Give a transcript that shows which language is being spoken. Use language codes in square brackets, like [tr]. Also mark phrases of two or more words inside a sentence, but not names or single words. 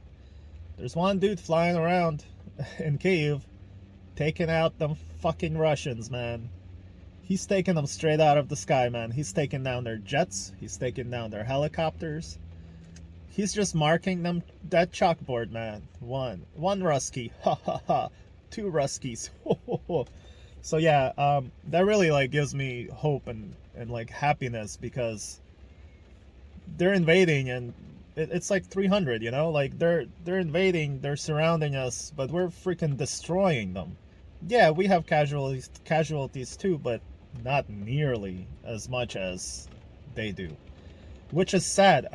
[en] There's one dude flying around in Kyiv taking out them fucking Russians, man. He's taking them straight out of the sky, man. He's taking down their jets. He's taking down their helicopters. He's just marking them, that chalkboard, man. One Rusky, ha ha ha. 2 Ruskies, ho ho ho. So yeah, that really like gives me hope and like happiness, because they're invading and it's like 300, you know, like they're invading, they're surrounding us, but we're freaking destroying them. Yeah, we have casualties too, but not nearly as much as they do, which is sad.